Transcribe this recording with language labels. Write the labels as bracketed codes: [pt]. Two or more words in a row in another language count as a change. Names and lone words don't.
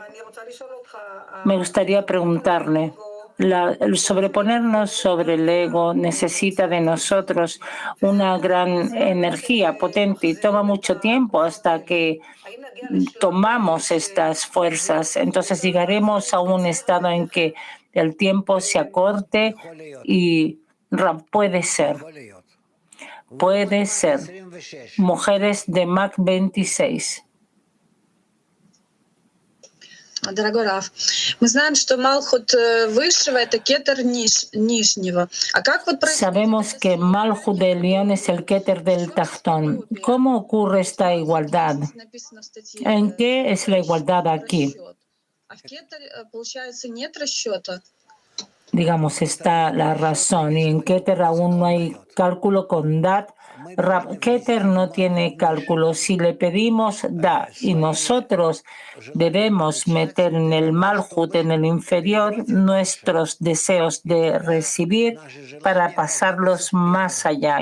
[es] Me gustaría preguntarle, el sobreponernos sobre el ego necesita de nosotros una gran energía potente y toma mucho tiempo hasta que tomamos estas fuerzas. Entonces llegaremos a un estado en que el tiempo se acorte y puede ser. Puede ser. Mujeres de Mach 26. [ru] Дорогой Раф, мы знаем, что Малхут высшего — это кетер нижнего. А как вот [es] Sabemos que Malhut del León es el Keter del Tachtón. ¿Cómo ocurre esta igualdad? ¿En qué es la igualdad aquí? [ru] А в кетер, получается, нет расчета? [es] Digamos, está la razón. Y en Keter aún no hay cálculo con Dat. Keter no tiene cálculo. Si le pedimos, da. Y nosotros debemos meter en el Malhut, en el inferior, nuestros deseos de recibir para pasarlos más allá.